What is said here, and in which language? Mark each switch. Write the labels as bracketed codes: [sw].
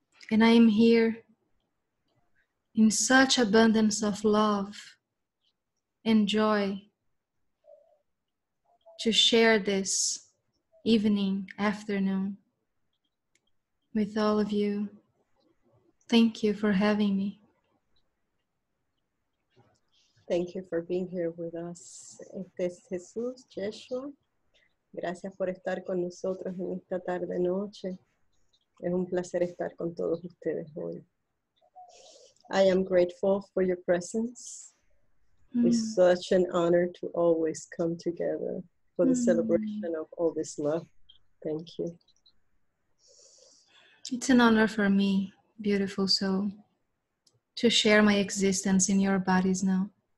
[en] And I am here in such abundance of love and joy to share this evening, afternoon with all of you. Thank you for having me. Thank you for being here with us. [es] Este es Jesús, Yeshua. Gracias por estar con nosotros en esta tarde-noche. Es un placer estar con todos ustedes hoy. [en] I am grateful for your presence. It's such an honor to always come together for the celebration of all this love. Thank you. It's an honor for me, beautiful soul, to share my existence in your bodies now.